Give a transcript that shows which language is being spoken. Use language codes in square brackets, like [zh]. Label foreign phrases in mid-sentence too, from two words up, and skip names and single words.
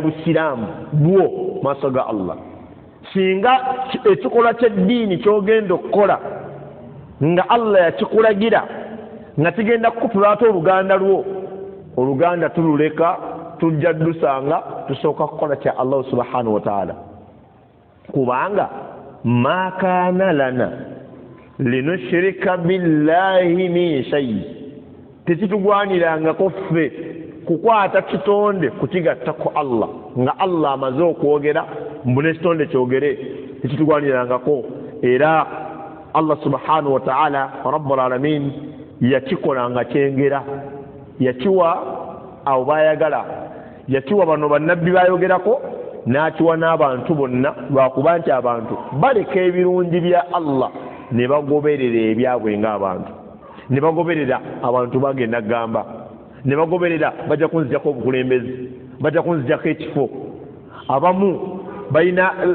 [lg] busiraamu bwo maaso ga Allah singa ekikola ky'eddiini ky'ogenda okukola nga Allah yakikulagira nga kigenda kukutula ate oluganda lwo oluganda tululeka tujja dusanga tusooka kukola kya Allah [ar] سبحانه وتعالى [lg] kubanga [ar] ما كان لنا لنشرك بالله من شيء [lg] tekitugwanirangako ffe kukwata kitonde kukigatta ku Allah nga Allah amaze okwogera mbune kitonde kyogere tekitugwanirangako era Allah subhanahu [ar] وتعالى رب العالمين [lg] yakikola nga kyengera yakiwa abo bayagala yakiwa bano bannabbi bayogerako n'akiwa n'abantu bonna lwakuba nti abantu baleka ebirungi bya Allah ne bagoberera ebyabwe ng'abantu ne bagoberera abantu bagenda gamba ne bagoberera bajja kunzijako obukulembezi bajja kunzijako ekifo abamu balina